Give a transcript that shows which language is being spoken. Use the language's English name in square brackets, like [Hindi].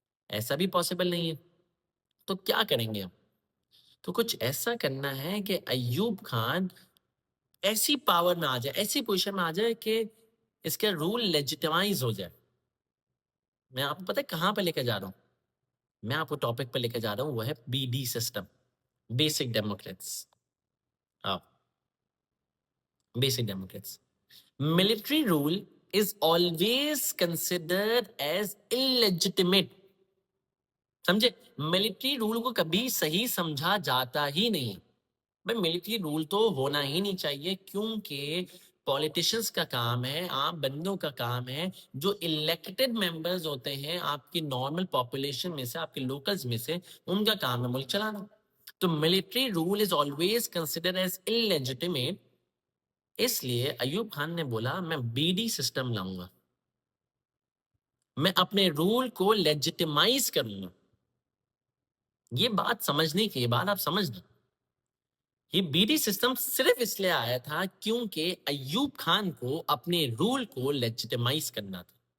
[Urdu] ایسا بھی پاسبل نہیں ہے. تو کیا کریں گے ہم؟ تو کچھ ایسا کرنا ہے کہ ایوب خان ایسی پاور میں آ جائے, ایسی پوزیشن میں آ جائے کہ اس کا رول لیجیٹمائز ہو جائے. میں آپ کو پتہ ہے کہاں پہ لے کے جا رہا ہوں؟ میں آپ کو ٹاپک پہ لے کے جا رہا ہوں, وہ ہے BD system, basic democrats. Basic democrats. [English] Military rule is always considered as illegitimate. [Urdu] سمجھے, ملٹری رول کو کبھی صحیح سمجھا جاتا ہی نہیں. بھائی ملٹری رول تو ہونا ہی نہیں چاہیے, کیونکہ پولیٹیشنز کا کام ہے, عام بندوں کا کام ہے, جو الیکٹڈ ممبرز ہوتے ہیں آپ کی نارمل پاپولیشن میں سے, آپ کے لوکلز میں سے, ان کا کام ہے ملک چلانا. [English] تو military rule is always considered as illegitimate. [Urdu] اس لیے ایوب خان نے بولا میں BD سسٹم لاؤں گا, میں اپنے رول کو لیجیٹیمائز کروں گا. یہ بات سمجھنے کی, یہ بات آپ سمجھنا, یہ BD سسٹم صرف اس لیے آیا تھا کیونکہ ایوب خان کو اپنے رول کو لیجیٹیمائز کرنا تھا.